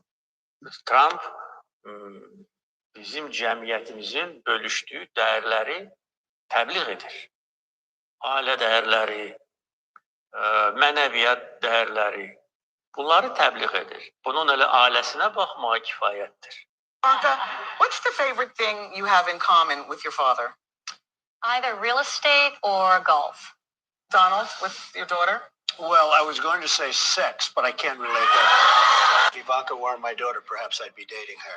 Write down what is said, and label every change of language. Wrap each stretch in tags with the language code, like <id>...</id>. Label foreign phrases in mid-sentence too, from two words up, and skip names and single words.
<az>Trump bizim cəmiyyətimizin bölüşdüyü dəyərləri təbliğ edir. Ailə dəyərləri, mənəviyyat dəyərləri, bunları təbliğ edir. Bunun elə ailəsinə baxmağa kifayətdir.</az> <en>What's the favorite thing you have in common with your father? Either real estate or golf. Donald, with your daughter? Well, I was going to say sex, but I can't relate that. If Ivanka weren't my daughter, perhaps I'd be dating her.</en>